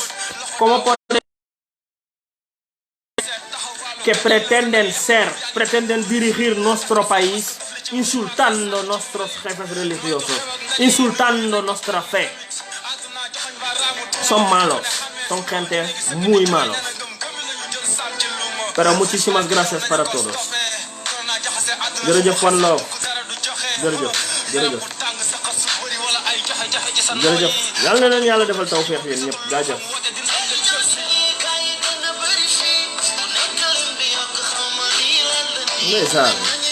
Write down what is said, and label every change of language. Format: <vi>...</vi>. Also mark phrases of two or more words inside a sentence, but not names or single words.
<es>¿Cómo puede que pretenden dirigir nuestro país insultando a nuestros jefes religiosos, insultando nuestra fe? Son malos, son gente muy malos. Pero muchísimas gracias para todos.</es> <wo>Jërëjëf One Love, jërëjëf yàlla na leen yàlla defal tawfeex yéen ñëpp jaajëf. Ndeysaan</wo>